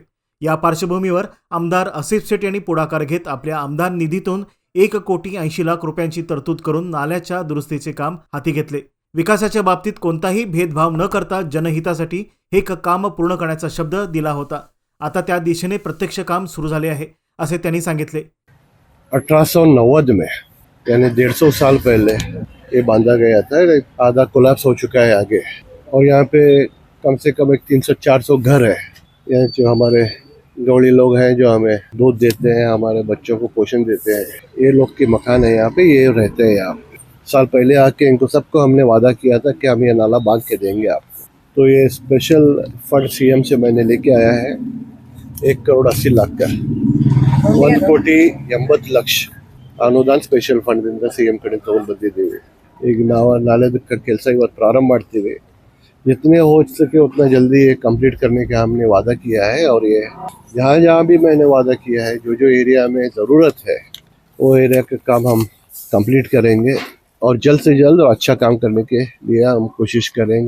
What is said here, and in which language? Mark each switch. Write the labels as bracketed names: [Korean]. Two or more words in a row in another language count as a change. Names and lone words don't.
[Marathi] या पार्श्वभूमीवर आमदार आसिफ शेठ यांनी पुढाकार घेत आपल्या आमदार निधीतून 1,80,00,000 रुपयांची तरतूद करून नाल्याच्या दुरुस्तीचे काम हाती घेतले। विकासाच्या बाबतीत कोणताही भेदभाव न करता जनहितासाठी हे काम पूर्ण करण्याचा शब्द दिला होता। आता त्या दिशेने प्रत्यक्ष काम सुरू झाले आहे असे त्यांनी सांगितले। [Hindi] 1890 में यानी 150 साल पहले ये बांधा गया था। आधा कोलैप्स हो चुका है आगे, और यहाँ पे कम से कम 300-400 घर है। यहाँ जो हमारे गौड़ी लोग हैं जो हमें दूध देते हैं, हमारे बच्चों को पोषण देते हैं, ये लोग के मकान है यहाँ पे, ये रहते हैं यहाँ पे। साल पहले आके इनको सबको हमने वादा किया था कि हम ये नाला बांध के देंगे आपको। तो ये [English] special fund [Hindi] सीएम से मैंने लेके आया है 1,80,00,000 का 1,80,80,00,000 [Kannada] ಅನುದಾನ ಸ್ಪೆಷಲ್ ಫಂಡ್ದಿಂದ ಸಿ ಎಂ ಕಡೆ ತಗೊಂಡು ಬಂದಿದ್ದೀವಿ। ಈಗ ನಾವು ನಾಳೆ ಕೆಲಸ ಇವತ್ತು ಪ್ರಾರಂಭ ಮಾಡ್ತೀವಿ। [Hindi] जितने हो सके उतना जल्दी ये कंप्लीट करने का हमने वादा किया है, और ये जहाँ जहाँ भी मैंने वादा किया है, जो जो एरिया में ज़रूरत है वो एरिया का काम हम कंप्लीट करेंगे, और जल्द से जल्द और अच्छा काम करने के लिए हम कोशिश करेंगे।